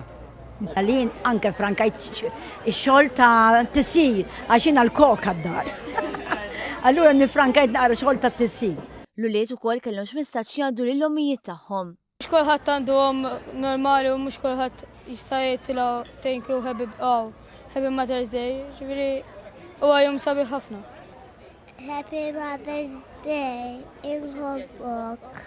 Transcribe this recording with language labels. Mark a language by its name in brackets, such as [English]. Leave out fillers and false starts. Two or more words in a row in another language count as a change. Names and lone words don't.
[Maltese] Għalin anke frankajt ix-xogħol ta' tisir għaxina l-koka d-dar. Allura nifrankajt naqra xogħol ta' tisir. L-uliet ukoll kellhom x'messaġġ jgħaddu lill-ommijiet tagħhom. Mhux kulħadd għandhom normali u mhux kulħadd jista' jgħidilha [English] thank you happy Mother's Day, [Maltese] ġifieri huwa jum sabiħ ħafna. [English] Happy Mother's Day in Hong Kong.